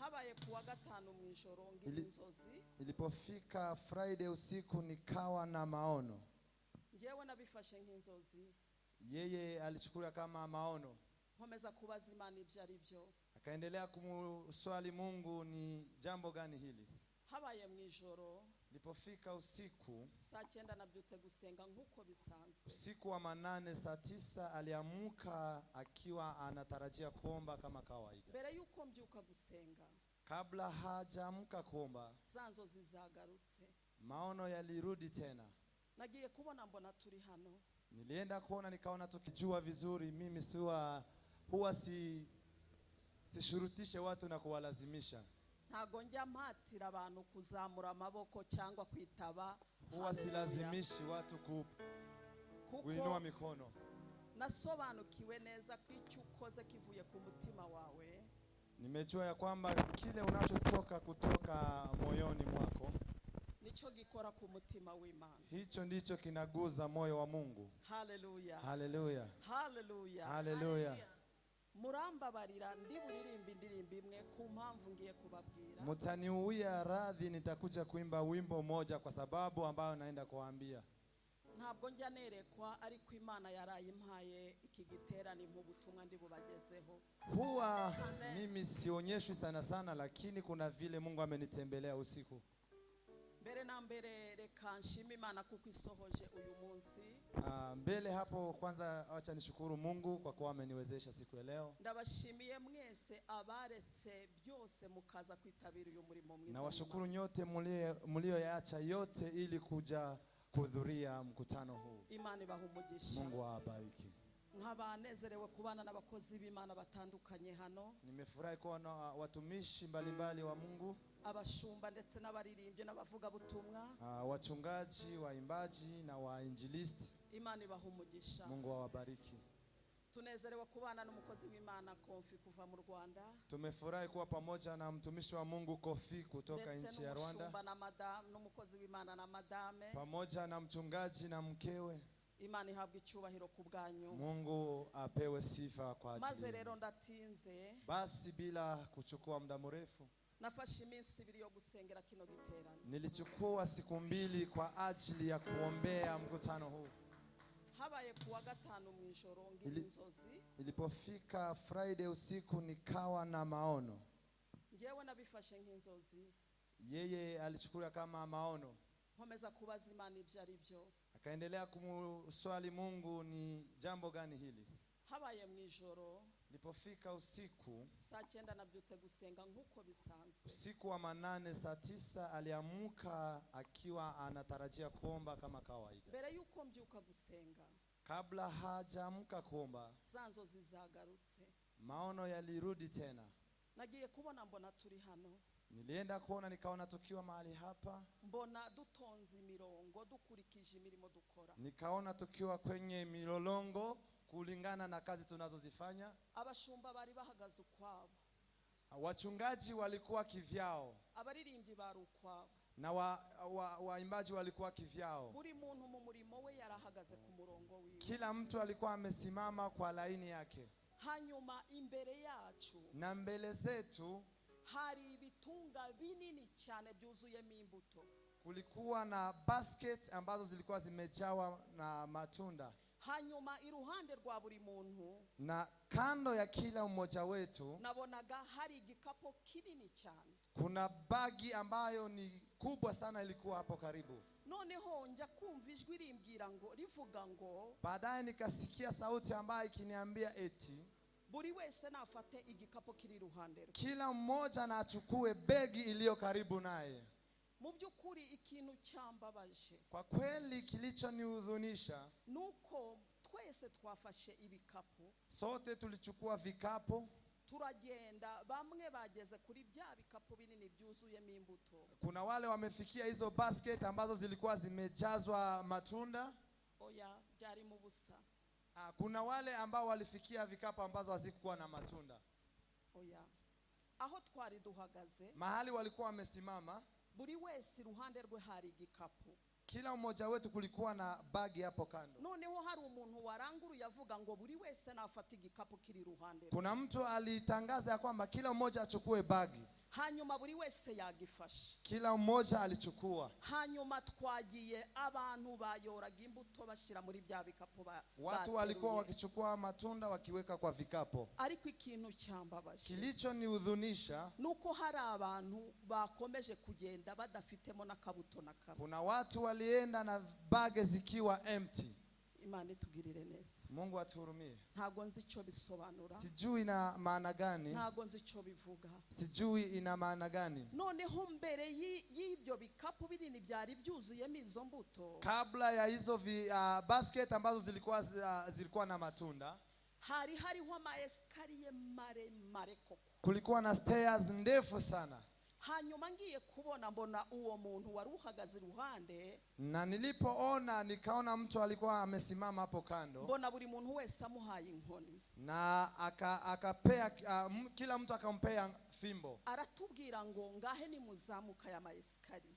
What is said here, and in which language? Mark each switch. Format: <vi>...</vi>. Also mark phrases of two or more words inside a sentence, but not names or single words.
<rw>habaye kuwa gatanu mwijoro ngira inzozi.</rw> <sw>Ilipofika Friday usiku nikawa na maono.</sw> <rw>Ngewe nabifashe nk'inzozi.</rw> <sw>Yeye alichukua kama maono.</sw> <rw>Nkomeza kubaza Imana ibyo ari byo.</rw> <sw>Akaendelea kumswali Mungu, ni jambo gani hili?</sw> <rw>Habaye mwijoro.</rw> <sw>Ilipofika usiku</sw> <rw>saa 9 nabyutse gusenga nkuko bisanzwe.</rw> <sw>Usiku wa 8 saa 9 aliamuka akiwa anatarajia kuomba kama kawaida.</sw> <rw>Mbere yuko mbyuka gusenga,</rw> <sw>kabla hajaamka kuomba,</sw> <rw>za nzozi zagarutse.</rw> <sw>maono yalirudi tena.</sw> <rw>Nagiye kubona mbona turi hano.</rw> <sw>Nilienda kuona nikaona tukijua vizuri mimi huwa sishurutishe watu na kuwalazimisha.</sw> <rw>Ntago njya mpatira abantu kuzamura amaboko cyangwa kwitaba.</rw> <sw>Huwa silazimishi watu kuinua mikono.</sw> <rw>Nasobanukiwe neza kw'icyo ukoze kivuye ku mutima wawe.</rw> <sw>Nimejua ya kwamba kile unachotoka kutoka moyoni mwako</sw> <rw>nicho gikora ku mutima w'Imana.</rw> <sw>Hicho ndicho kinaguza moyo wa Mungu. Hallelujah. Hallelujah. Hallelujah. Hallelujah.</sw> <rw>Murambabarira ndi buririmba indirimbo imwe ku mpamvu ngiye kubabwira.</rw> <sw>Mutaniuia radhi, nitakuja kuimba wimbo moja kwa sababu ambayo naenda kuambia.</sw> <rw>Ntabwo njya nerekwa ariko Imana yarayimpaye iki giterane mu butumwa ndi bubagezeho.</rw> <sw>Huwa mimi sionyeshwi sana lakini kuna vile Mungu amenitembelea usiku.</sw> <rw>Mbere na mbere reka nshime Imana kuko isohoje uyu munsi.</rw> <sw>Mbele hapo kwanza acha nishukuru Mungu kwa kuwa ameniwezesha siku ya leo.</sw> <rw>Ndabashimiye mwese abaretse byose mukaza kwitabira uyu murimo mwiza.</rw> <sw>Na washukuru nyote mlioyaacha yote ili kuja kuhudhuria mkutano huu.</sw> <rw>Imana ibahe umugisha.</rw> <sw>Mungu awabariki.</sw> <rw>Nkabanezerewe kubana n'abakozi b'Imana batandukanye hano.</rw> <sw>Nimefurahi kuona watumishi mbalimbali wa Mungu,</sw> <rw>abashumba ndetse n'abaririmbyi n'abavuga butumwa,</rw> <sw>wachungaji, waimbaji na wainjilisti.</sw> <rw>Imana ibahe umugisha.</rw> <sw>Mungu awabariki.</sw> <rw>Tunezerewe kubana n'umukozi w'Imana Kofi kuva mu Rwanda.</rw> <sw>Tumefurahi kuwa pamoja na mtumishi wa Mungu Kofi kutoka nchi ya Rwanda.</sw> <rw>Ndetse na madame n'umukozi w'Imana na madame.</rw> <sw>Pamoja na mchungaji na mkewe.</sw> <rw>Imana ihabwe icyubahiro ku bwanyu.</rw> <sw>Mungu apewe sifa kwa ajili.</sw> <rw>Maze rero ndatinze.</rw> <sw>Basi bila kuchukua muda mrefu,</sw> <rw>nafashe iminsi 2 yo gusengera kino giterane.</rw> <sw>Nilichukua siku 2 kwa ajili ya kuombea mkutano huu.</sw> <rw>Habaye kuwa gatanu mwijoro ngira inzozi.</rw> <sw>Ilipofika Friday usiku nikawa na maono.</sw> <rw>Ngewe nabifashe nk'inzozi.</rw> <sw>Yeye alichukua kama maono.</sw> <rw>Nkomeza kubaza Imana ibyo ari byo.</rw> <sw>Akaendelea kumswali Mungu, ni jambo gani hili?</sw> <rw>Habaye mwijoro.</rw> <sw>Ilipofika usiku</sw> <rw>saa 9 nabyutse gusenga nkuko bisanzwe.</rw> <sw>Usiku wa 8 saa 9 aliamuka akiwa anatarajia kuomba kama kawaida.</sw> <rw>Mbere yuko mbyuka gusenga,</rw> <sw>kabla hajaamka kuomba,</sw> <rw>za nzozi zagarutse.</rw> <sw>maono yalirudi tena.</sw> <rw>Nagiye kubona mbona turi hano.</rw> <sw>Nilienda kuona nikaona tukiwa mahali hapa.</sw> <rw>Mbona dutonze imirongo dukurikije imirimo dukora.</rw> <sw>Nikaona tukiwa kwenye milolongo kulingana na kazi tunazozifanya.</sw> <rw>Abashumba bari bahagaze ukwabo.</rw> <sw>Wachungaji walikuwa kivyao.</sw> <rw>Abaririmbyi bari ukwabo.</rw> <sw>Na waimbaji walikuwa kivyao.</sw> <rw>Buri muntu mu murimo we yarahagaze ku murongo wiwe.</rw> <sw>Kila mtu alikuwa amesimama kwa laini yake.</sw> <rw>Hanyuma imbere yacu,</rw> <sw>na mbele zetu,</sw> <rw>hari ibitunga binini cyane byuzuyemo imbuto.</rw> <sw>Kulikuwa na basket ambazo zilikuwa zimejawa na matunda.</sw> <rw>Hanyuma iruhande rwa buri muntu,</rw> <sw>na kando ya kila mmoja wetu,</sw> <rw>nabonaga hari igikapo kinini cyane.</rw> <sw>kuna bagi ambayo ni kubwa sana ilikuwa hapo karibu.</sw> <rw>Noneho njya kumva ijwi rivuga ngo,</rw> <sw>baadaye nikasikia sauti ambayo ikiniambia eti</sw> <rw>buri wese nafate igikapo kiri iruhande rwe.</rw> <sw>Kila mmoja na achukue begi iliyo karibu naye.</sw> <rw>Mu byukuri ikintu cyambabaje,</rw> <sw>kwa kweli kilichonihuzunisha,</sw> <rw>nuko twese twafashe ibikapo.</rw> <sw>Sote tulichukua vikapo.</sw> <rw>Turagenda, bamwe bageze kuri bya bikapo binini byuzuyemo imbuto.</rw> <sw>Kuna wale wamefikia hizo basket ambazo zilikuwa zimejazwa matunda.</sw> <rw>Oya, byari mu busa.</rw> <sw>Kuna wale ambao walifikia vikapo ambazo hazikuwa na matunda.</sw> <rw>Oya. Aho twari duhagaze,</rw> <sw>mahali walikuwa wamesimama,</sw> <rw>buri wese iruhande rwe hari igikapo.</rw> <sw>Kila mmoja wetu kulikuwa na bagi hapo kando.</sw> <rw>Noneho hari umuntu waranguru yavuga ngo buri wese nafata igikapo kiri iruhande rwe.</rw> <sw>Kuna mtu alitangaza ya kwamba kila mmoja achukue bagi.</sw> <rw>hanyuma buri wese yagifashe.</rw> <sw>Kila mmoja alichukua.</sw> <rw>Hanyuma twagiye abantu bayoraga imbuto bashira muri bya bikapu</rw> <sw>Watu walikuwa wakichukua matunda wakiweka kwa vikapu.</sw> <rw>Ariko ikintu cyambabaje,</rw> <sw>Kilicho niudhunisha</sw> <rw>nuko hari abantu bakomeje kugenda badafitemo nakabuto na kamwe.</rw> <sw>Kuna watu walienda na bage zikiwa empty.</sw> <rw>Imana itugirire neza.</rw> <sw>Mungu atuhurumie.</sw> <rw>Ntago nzi icyo bisobanura.</rw> <sw>Sijui ina maana gani.</sw> <rw>Ntago nzi icyo bivuga.</rw> <sw>Sijui ina maana gani.</sw> <rw>Noneho mbere y'ibyo bikapu binini byari byuzuyemo izo mbuto,</rw> <sw>kabla ya hizo basket ambazo zilikuwa na matunda,</sw> <rw>hariho amaeskariye maremare koko.</rw> <sw>Kulikuwa na stairs ndefu sana.</sw> <rw>Hanyuma ngiye kubona mbona uwo muntu wari uhagaze iruhande,</rw> <sw>na nilipoona nikaona mtu alikuwa amesimama hapo kando.</sw> <rw>Mbona buri muntu wese amuhaye inkoni,</rw> <sw>na akapea kila mtu akampea fimbo.</sw> <rw>Aratubwira ngo ngahe ni muzamuka ya maeskariye.</rw>